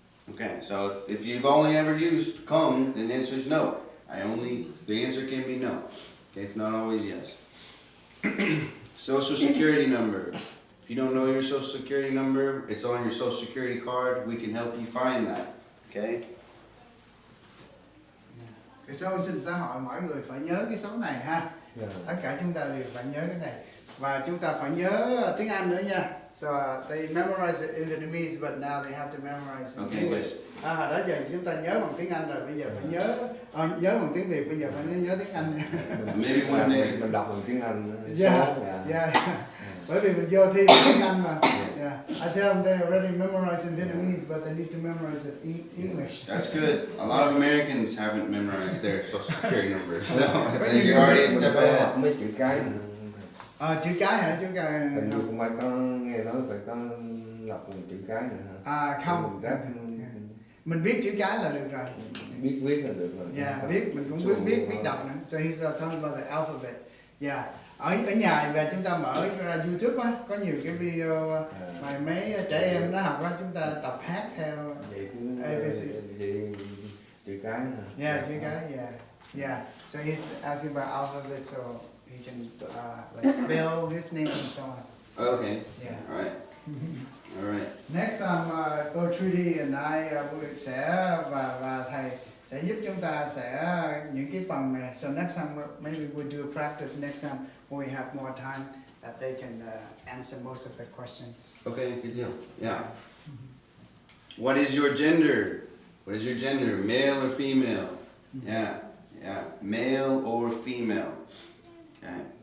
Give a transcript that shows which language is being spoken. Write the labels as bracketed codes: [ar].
[en] Okay, so if you've only ever used Công, then the answer is no. The answer can be no. Okay, it's not always yes. Social Security number. If you don't know your Social Security number, it's on your Social Security card. We can help you find that. Okay? [vi] Cái số sinh xã hội mỗi người phải nhớ cái số này ha. Tất cả chúng ta đều phải nhớ cái này. và chúng ta phải nhớ tiếng Anh nữa nha. [en] So they memorize it in Vietnamese, but now they have to memorize in Okay, English. [vi] Đó giờ chúng ta nhớ bằng tiếng Anh rồi, bây giờ phải nhớ bằng tiếng Việt, bây giờ phải nhớ tiếng Anh. [en] Maybe one day. [vi] Mình đọc bằng tiếng Anh. [en] Yeah. [vi] Bởi vì mình vô thi bằng tiếng Anh mà. [en] Yeah. I tell them they already memorized in Vietnamese, but they need to memorize it in English. That's good. A lot of Americans haven't memorized their social security numbers, so I think you're already a step ahead. [vi] Mấy chữ cái. Chữ cái hả? Chữ cái. Hình như cũng phải có nghe nói phải có đọc bằng chữ cái nữa hả? Không. Mình biết chữ cái là được rồi. Biết viết là được rồi. Yeah, mình cũng biết đọc nữa. [en] So he's talking about the alphabet. Yeah. [vi] Ở nhà về chúng ta mở ra YouTube á, có nhiều cái video mà mấy trẻ em nó học á, chúng ta tập hát theo ABC. Vậy chữ cái hả? Yeah, chữ cái. Yeah. [en] So he's asking about alphabet, so he can like spell his name and so on. Okay. Yeah. All right. All right. Next time, [vi] cô Trudy [en] and I [vi] sẽ và thầy sẽ giúp chúng ta sẽ những cái phần này. [en] So next time maybe we'll do a practice next time when we have more time that they can answer most of the questions. Okay, good deal. Yeah. What is your gender? What is your gender? Male or female? Yeah. Male or female? Okay.